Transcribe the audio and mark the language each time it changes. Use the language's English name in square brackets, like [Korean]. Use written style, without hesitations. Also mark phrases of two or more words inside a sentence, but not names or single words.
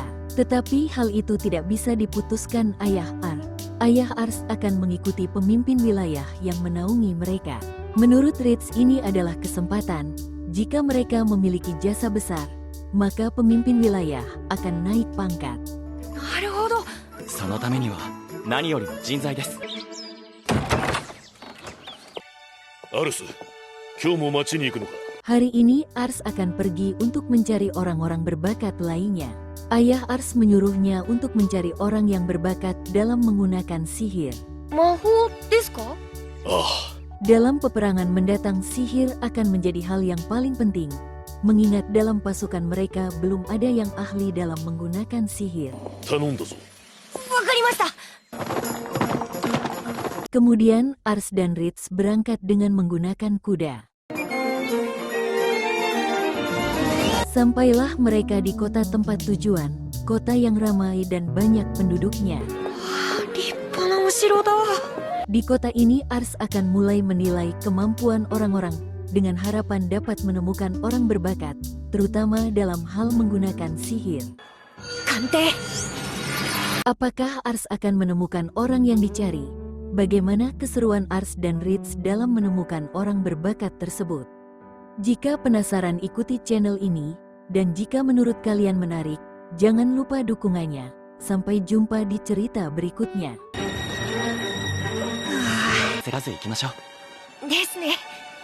[Indonesian] Tetapi hal itu tidak bisa diputuskan ayah Ars. Ayah Ars akan mengikuti pemimpin wilayah yang menaungi mereka. Menurut Ritz, ini adalah kesempatan. Jika mereka memiliki jasa besar, maka pemimpin wilayah akan naik pangkat. [Japanese] なるほど。そのためには何よりも人材です。アルス、今日も町に行くのか。 [Indonesian] Hari ini Ars akan pergi untuk mencari orang-orang berbakat lainnya. Ayah Ars menyuruhnya untuk mencari orang yang berbakat dalam menggunakan sihir. [Japanese] 魔法ですか？ああ、 [Indonesian] Dalam peperangan mendatang, sihir akan menjadi hal yang paling penting. Mengingat dalam pasukan mereka belum ada yang ahli dalam menggunakan sihir. [Japanese] 頼んだぞ。わかりました。 [Indonesian] Kemudian Ars dan Ritz berangkat dengan menggunakan kuda. Sampailah mereka di kota tempat tujuan, kota yang ramai dan banyak penduduknya. [Japanese] 立派なお城だ。 [Indonesian] Di kota ini Ars akan mulai menilai kemampuan orang-orang dengan harapan dapat menemukan orang berbakat, terutama dalam hal menggunakan sihir. [Japanese] 鑑定。 [Indonesian] Apakah Ars akan menemukan orang yang dicari? Bagaimana keseruan Ars dan Ritz dalam menemukan orang berbakat tersebut? Jika penasaran, ikuti channel ini, dan jika menurut kalian menarik, jangan lupa dukungannya. Sampai jumpa di cerita berikutnya. [Japanese] 焦らず行きましょう。ですね。